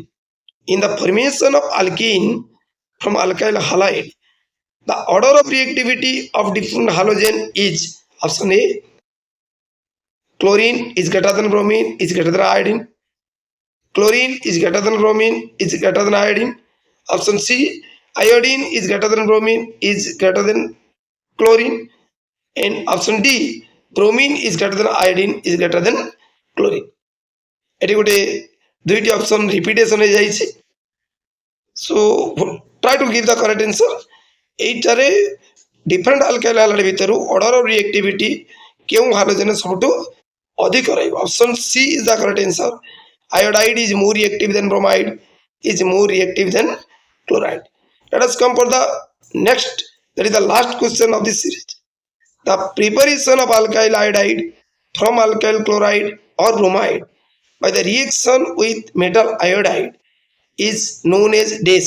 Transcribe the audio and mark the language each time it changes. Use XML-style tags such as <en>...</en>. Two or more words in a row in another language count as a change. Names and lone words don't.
<en>In the formation of alkene from alkyl halide, the order of reactivity of different halogen is Option A, chlorine is greater than bromine is greater than iodine. Chlorine is greater than bromine is greater than iodine. Option C, iodine is greater than bromine is greater than chlorine. And option D, bromine is greater than iodine is greater than chlorine.</en> <or>ଏଠି ଗୋଟେ ଦୁଇଟି</or> <en>option repetition</en> <or>ହେଇଯାଇଛି.</or> <en>So try to give the correct answer.</en> <or>ଏଇଟାରେ</or> <en>different alkyl halide</en> <or>ଭିତରୁ</or> <en>order of reactivity</en> <or>କେଉଁ ହାଲୋଜେନ ସବୁଠୁ ଅଧିକ ରହିବ?</or> <en>Option C is the correct answer. Iodide is more reactive than bromide is more reactive than chloride. Let us come for the next, that is the last question of this series. The preparation of alkyl iodide from alkyl chloride or bromide by the reaction with metal iodide is known as dash.</en>